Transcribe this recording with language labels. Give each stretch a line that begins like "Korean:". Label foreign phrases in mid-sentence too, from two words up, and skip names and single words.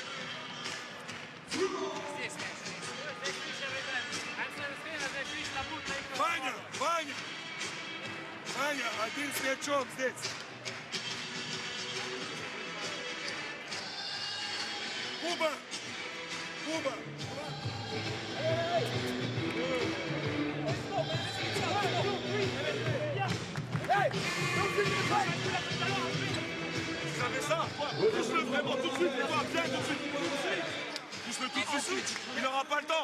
Russian: Ваня, Ваня! Ваня, 1 с мячом здесь. Куба! Куба!
French: Touche-le vraiment tout de suite, toi, bien tout de suite. Touche-le tout de suite, il n'aura pas le temps.